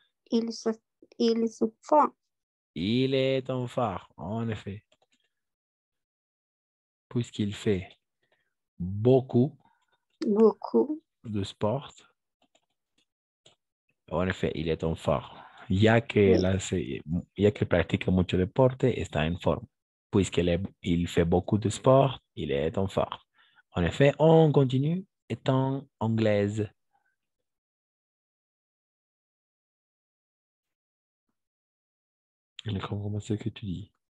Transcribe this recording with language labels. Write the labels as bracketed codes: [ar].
[fr] Il se forme. Il est en forme, en effet. Puisqu'il fait beaucoup de sport. En effet, il est en forme. [es] Ya que practica mucho deporte, está en forma. [fr] Il fait beaucoup de sport, il est en forme. En effet, on continue étant anglaise. Je comprends ce que tu dis.